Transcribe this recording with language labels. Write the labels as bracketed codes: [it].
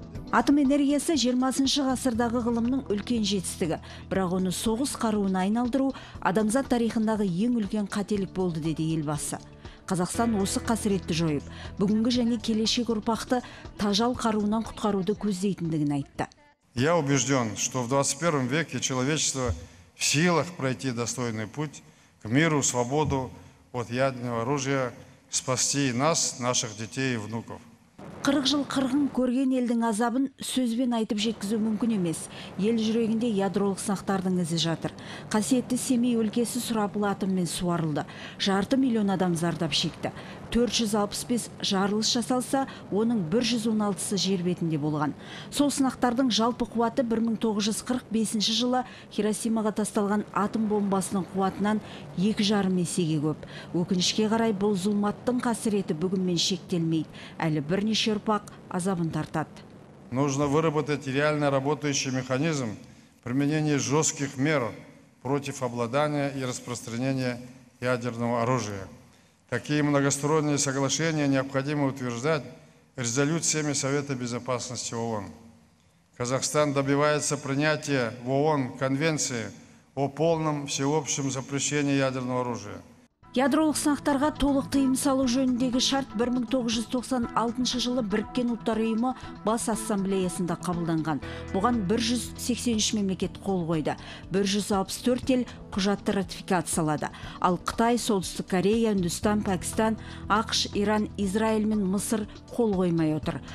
[kk] Атом энергиясы 20-шы ғасырдағы ғылымның үлкен жетістігі, бірақ оны соғыс қаруына айналдыру адамзат тарихындағы ең үлкен қателік болды, деді елбасы. Қазақстан осы қасіретті жойып, бүгінгі және келешек ұрпақты тажал қаруынан құтқаруды көздейтіндігін айтты. [ru] Я убежден, что в 21 веке человечество в силах пройти достойный путь к миру, свободу от ядерного оружия, спасти нас, наших детей и внуков. [kk] 40 жыл қырғын көрген елдің азабын сөзбен айтып жеткізу мүмкін емес. Ел жүрегінде ядролық сынақтардың ізі жатыр. Қасиетті Семей өлкесі сұрапыл атоммен суарылды. 500 миллион адам зардап шекті. 465 жарылыс жасалса, оның 116-сы жер бетінде болған. Сол сынақтардың жалпы қуаты 1945 жылы Хиросимаға тасталған атом бомбасының қуатынан 2,5 есеге көп. Өкінішке қарай бұл зұлматтың қасіреті бүгінмен шектелмейді. Әлі бірнеше ұрпақ азабын тартады. [ru] Нужно выработать реально работающий механизм применения жестких мер против обладания и распространения ядерного оружия. Такие многосторонние соглашения необходимо утверждать резолюциями Совета Безопасности ООН. Казахстан добивается принятия в ООН Конвенции о полном всеобщем запрещении ядерного оружия. [kk] Ядролық сынақтарға толық тыйым салу жөніндегі шарт 1996 жылы Біріккен ұлттар ұйымы бас ассамблеясында қабылданған. Бұған 183 мемлекет қол қойды. 164 ел құжатты ратификациялады. Ал Қытай, Солтүстік Корея, Үндістан, Пәкістан, ақш, Иран, Израиль мен Мысыр қол қоймай отыр.